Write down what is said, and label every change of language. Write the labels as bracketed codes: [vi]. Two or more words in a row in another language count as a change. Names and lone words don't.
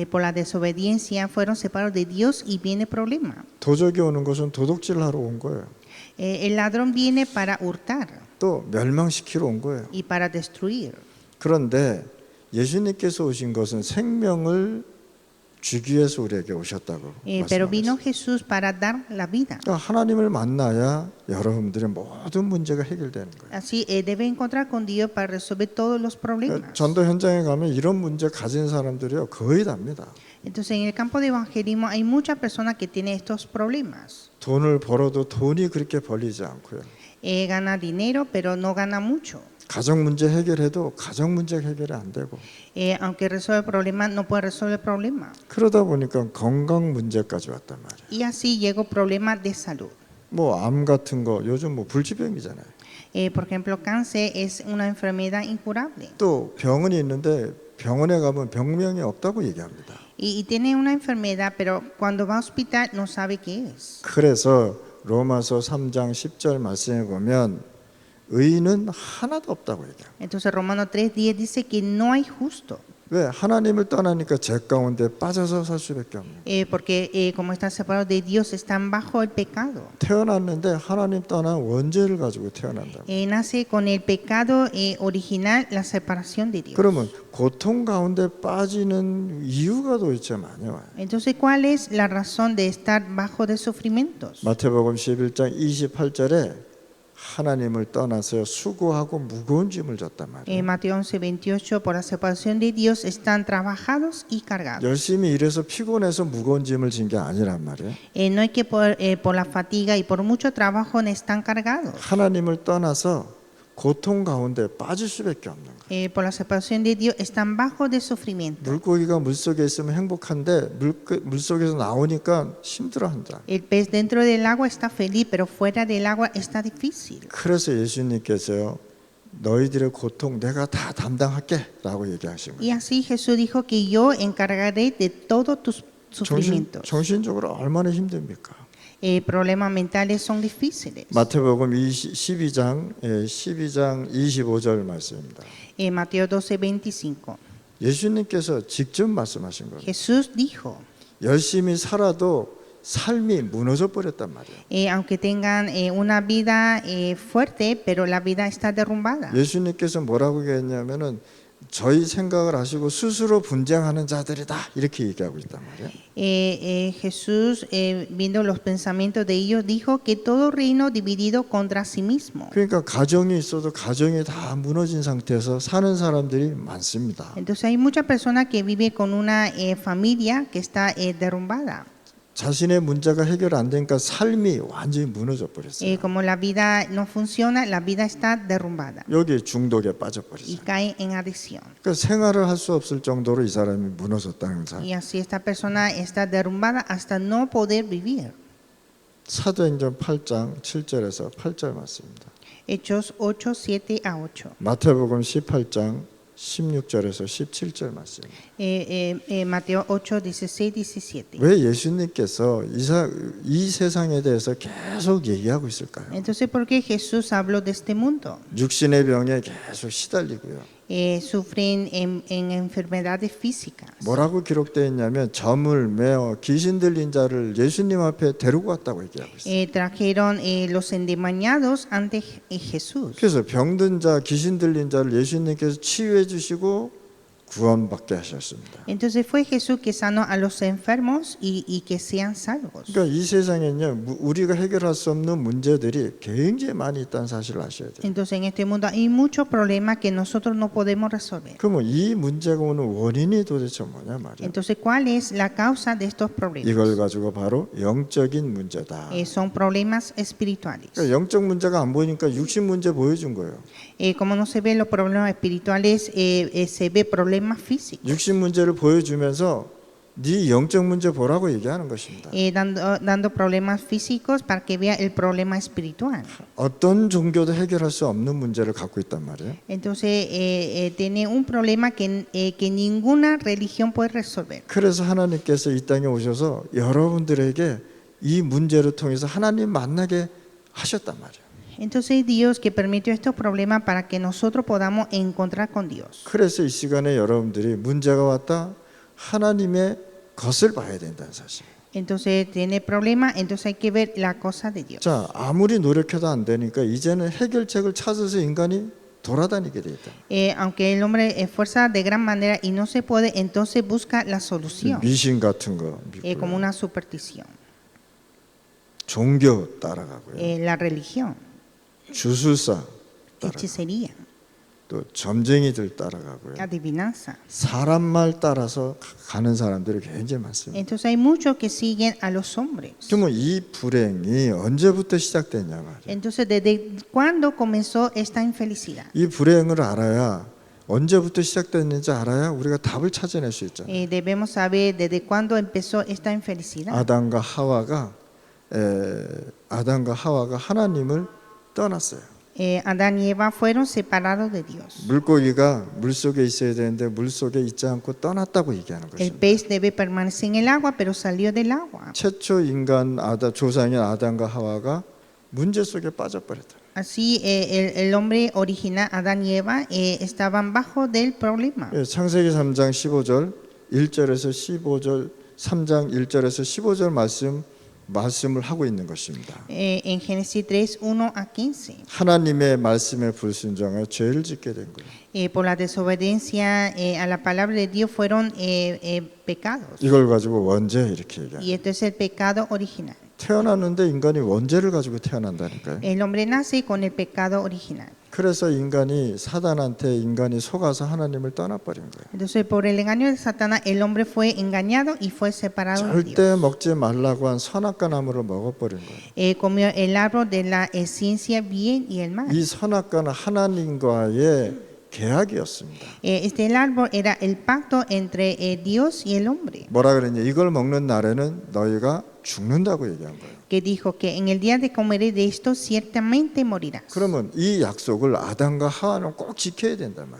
[es] Por la desobediencia fueron separados de Dios y viene problema. [ko] 도적이 오는 것은 도둑질 하러 온 거예요. [es] El ladrón viene para hurtar [ko] 또 멸망시키러 온 거예요. [es] y para destruir. [ko] 그런데 예수님께서 오신 것은 생명을 주기 위해서 우리에게 오셨다고 [es] Pero vino [ko] 말씀하셨어요. [es] Jesús para dar la vida. [ko] 그러니까 하나님을 만나야 여러분들의 모든 문제가 해결되는 거예요. [es] Así debe encontrar con Dios para resolver todos los problemas. [ko] 전도 현장에 가면 이런 문제 가진 사람들이요 거의 답니다. [es] Entonces en el campo de evangelismo hay muchas personas que tienen estos problemas. [ko] 돈을 벌어도 돈이 그렇게 벌리지 않고요. [es] Gana dinero, pero no gana mucho. [ko] 가정 문제 해결해도 가정 문제 해결이 안 되고 [es] Aunque resuelve el problema, no puede resolver el problema. [ko] 그러다 보니까 건강 문제까지 왔단 말이에요. [es] Y así llegó problema de salud. [ko] 뭐 암 같은 거 요즘 뭐 불치병이잖아요. [es] Por ejemplo, cáncer es una enfermedad incurable. [ko] 또 병원이 있는데 병원에 가면 병명이 없다고 얘기합니다. [es] Y tiene una enfermedad, pero cuando va al hospital no sabe qué es. [ko] 그래서 로마서 3장 10절 말씀에 보면 의인은 하나도 없다고 얘기해요. [es] Entonces Romanos 3:10 dice que no hay justo. [ko] 왜? 하나님을 떠나니까 죄 가운데 빠져서 살 수밖에 없는 거예요. [es] Porque como están separados de Dios, están bajo el pecado. [ko] 태어났는데 하나님 떠난 원죄를 가지고 태어난다. [es] Nace con el pecado original, la separación de Dios. [ko] 그러면 고통 가운데 빠지는 이유가 도대체 많이 와요. [es] Entonces, ¿cuál es la razón de estar bajo de sufrimientos? [ko] 마태복음 11장 28절에 하나님을 떠나서 수고하고 무거운 짐을 졌단 말이에요. [es] Mateo 11:28, por la separación de Dios están trabajados y cargados. [ko] 열심히 일해서 피곤해서 무거운 짐을 진 게 아니란 말이에요. [es] No es que por la fatiga y por mucho trabajo no están cargados. [ko] 하나님을 떠나서 고통 가운데 빠질 수밖에 없는 거예요. [es] Por la separación de Dios están bajo de sufrimiento. [ko] 물고기가 물속에 있으면 행복한데 물속에서 나오니까 힘들어한다. [es] El pez dentro del agua está feliz, pero fuera del agua está difícil. [ko] 그래서 예수님께서요. 너희들의 고통 내가 다 담당할게 라고 얘기하신 [es] Y [ko] 거예요. [es] así Jesús dijo que yo encargaré de todos tus sufrimientos. [ko] 정신적으로 얼마나 힘듭니까? [es] Problemas mentales son difíciles. [ko] 마태복음 12장 25절 말씀입니다. [es] Mateo 12:25. [ko] 예수님께서 직접 말씀하신 거예요. [es] Jesús dijo, [ko] 열심히 살아도 삶이 무너져 버렸단 말이에요. [es] aunque tengan una vida fuerte, pero la vida está derrumbada. [ko] 예수님께서 뭐라고 얘기했냐면은 저희 생각을 하시고 스스로 분쟁하는 자들이다 이렇게 얘기하고 있단 말이에요. [es] Jesús, viendo los pensamientos de ellos, dijo que todo reino dividido contra sí mismo. [ko] 그러니까 가정이 있어도 가정이 다 무너진 상태에서 사는 사람들이 많습니다. [es] Entonces hay muchas personas que viven con una familia que está derrumbada. [ko] 자신의 문제가 해결 안 되니까 삶이 완전히 무너져 버렸어요. [es] Como la vida no funciona, la vida está derrumbada [ko] 여기 중독에 빠져 [es] y [ko] 버렸어요. [es] cae en adicción. [ko] 그러니까 생활을 할 수 없을 정도로 이 사람이 무너졌다는 사. [es] Y así esta persona está derrumbada hasta no poder vivir. [ko] 사도행전 8장 7절에서 8절 말씀입니다. [es] Hechos 8:7-8. [ko] 마태복음 18장 16절에서 17절 말씀입니다. [es] Mateo 8:16-17. [ko] 왜 예수님께서 이 세상에 대해서 계속 얘기하고 있을까요? [es] Entonces, ¿por qué Jesús habló de este mundo? [ko] 육신의 병에 계속 시달리고요. [es] Sufren en enfermedades físicas. [ko] 뭐라고 기록되어 있냐면 점을 매어 귀신 들린 자를 예수님 앞에 데리고 왔다고 얘기하고 있어요. [es] Trajeron los endemoniados ante Jesús. [ko] 그래서 병든 자, 귀신 들린 자를 예수님께서 치유해 주시고 구원받게 하셨습니다. [es] Entonces fue Jesús que sanó a los enfermos y que sean salvos. [ko] 그러니까 이 세상에는요, 우리가 해결할 수 없는 문제들이 굉장히 많이 있다는 사실을 아셔야 돼요. [es] Entonces en este mundo hay muchos problemas que nosotros no podemos resolver. [ko] 그러면 이 문제가 오는 원인이 도대체 뭐냐 말이에요. [es] Entonces, ¿cuál es la causa de estos problemas? [ko] 이걸 가지고 바로 영적인 문제다. [es] Son problemas espirituales. [ko] 그러니까 영적 문제가 안 보이니까 육신 문제 보여준 거예요. [es] Como no se ven los problemas espirituales, se ve problemas físicos. [ko] 육신 문제를 보여주면서 네 영적 문제 보라고 얘기하는 것입니다. [es] Dando problemas físicos para que vea el problema espiritual. [ko] 어떤 종교도 해결할 수 없는 문제를 갖고 있단 말이에요. [es] Entonces, tiene un problema que ninguna religión puede resolver. [ko] 그래서 하나님께서 이 땅에 오셔서 여러분들에게 이 문제를 통해서 하나님 만나게 하셨단 말이에요. [es] Entonces Dios que permitió estos problemas para que nosotros podamos encontrar con Dios. [ko] 그래서 이 시간에 여러분들이 문제가 왔다 하나님의 것을 봐야 된다는 사실. [es] Entonces tiene problemas, entonces hay que ver la cosa de Dios. [ko] 자, 아무리 노력해도 안 되니까 이제는 해결책을 찾아서 인간이 돌아다니게 돼 있다. [es] Aunque el hombre esfuerza de gran manera y no se puede, entonces busca la solución. [ko] 미신 같은 거 [es] Como [ko] 믿고요. [es] una superstición. [ko] 종교 따라가고요. [es] La religión, [ko] 주술사 따라가고 [es] hechicería. [ko] 또 점쟁이들 따라가고요. [es] adivinanza. [ko] 사람 말 따라서 가는 사람들이 굉장히 많습니다. [es] Entonces hay muchos que siguen a los hombres. [ko] 그러면 이 불행이 언제부터 시작됐냐 말이에요. [es] Entonces, ¿desde cuándo comenzó esta infelicidad? [ko] 이 불행을 알아야 언제부터 시작됐는지 알아야 우리가 답을 찾아낼 수 있잖아요. [es] Debemos saber desde cuándo empezó esta infelicidad. [ko] 아담과 하와가 하나님을 떠났어요. [es] Adán y Eva fueron separados de Dios. [ko] 물고기가 물속에 있어야 되는데 물속에 있지 않고 떠났다고 얘기하는 [es] El [ko] 것입니다. [es] pez debe permanecer en el agua, pero salió del agua. [ko] 최초 인간 조상인 아담과 하와가 문제 속에 빠져버렸다. [es] Así, el hombre original, Adán y Eva, estaban bajo del problema. [ko] 예, 창세기 3장 15절 1절에서 15절 3장 1절에서 15절 말씀을 하고 있는 것입니다. [es] En Génesis 3, 1 a 15. [ko] 하나님의 말씀에 불순종하여 죄를 짓게 된 거예요. [es] Por la desobediencia a la palabra de Dios fueron pecados. [ko] 이걸 가지고 원죄 이렇게 얘기해요. [es] Y esto es el pecado original. [ko] 태어났는데 인간이 원죄를 가지고 태어난다니까요. [es] El hombre nace con el pecado original. [ko] 그래서 사단한테 인간이 속아서 하나님을 떠나버린 거예요. [es] Entonces, por el engaño de Satanás, el hombre fue engañado y fue separado de [ko] 절대 [es] Dios. [ko] 먹지 말라고 한 선악과 나무를 먹어버린 거예요. [es] Comió el árbol de la ciencia bien y el mal. [ko] 이 선악과는 하나님과의 계약이었습니다. [es] Este el árbol era el pacto entre Dios y el hombre, [ko] 뭐라 그랬냐? 이걸 먹는 날에는 너희가 죽는다고 얘기한 거예요. [es] que dijo que en el día de comer de esto ciertamente morirás. [ko] 그러면 이 약속을 아담과 하와는 꼭 지켜야 된단 말이에요.